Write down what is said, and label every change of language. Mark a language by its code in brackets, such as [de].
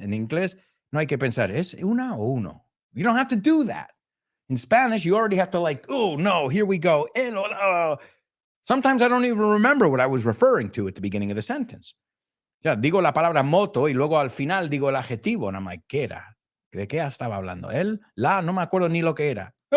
[es] En inglés no hay que pensar, ¿es una o uno? [en] You don't have to do that. In Spanish, you already have to like, oh, no, here we go. Sometimes I don't even remember what I was referring to at the beginning of the sentence. [es] Ya, digo la palabra moto y luego al final digo el adjetivo. [en] And I'm like, [es] ¿qué era? ¿De qué estaba hablando? Él, la, no me acuerdo ni lo que era.